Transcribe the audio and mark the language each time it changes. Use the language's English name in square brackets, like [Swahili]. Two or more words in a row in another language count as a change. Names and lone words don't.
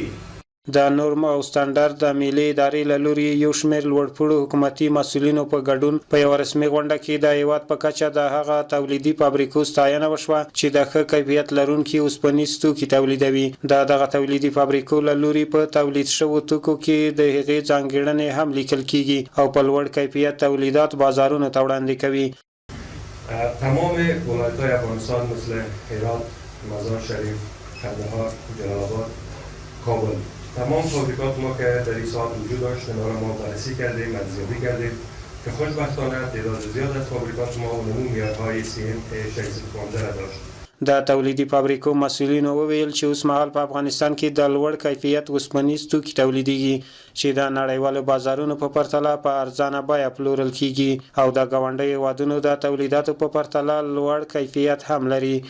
[Pashto] د نورم او سټانډرډ د ملي ادارې له لوري یو شمېر لوړپوړو حکومتي مسؤلینو په ګډون په یوه رسمي غونډه کې د هیواد په کچه د هغه تولیدي فابریکو ستاینه وشوه چې د ښه کیفیت لرونکي اوسپنیز توکي تولیدوي. د دغه تولیدي فابریکو له لوري په تولید شوو توکو کې د هغې ځانګړنې هم لیکل کیږي او په لوړ کیفیت تولیدات بازارونو ته وړاندې کوي. [Persian] تمام ولایت‌های افغانستان مثل هرات، مزار شریف، قندهار، جلال آباد، کابل، تمام فابریکات ما که در این ساعت وجود داشت اینا را ما بررسی کردیم، ارزیابی کردیم که خوشبختانه تعداد زیاد از فابریکات ما عمومی معیارهای CMA 615 را داشت. [Pashto] د تولیدي فابریکو مسؤلینو وویل چې اوسمهال په افغانستان کې د لوړ کیفیت اوسپنیز توکي تولیدېږي چې د نړیوالو بازارونو په پرتله په ارزانه بیه پلورل کیږي او د ګاونډیو هېوادونو د تولیداتو په پرتله لوړ کیفیت هم لري.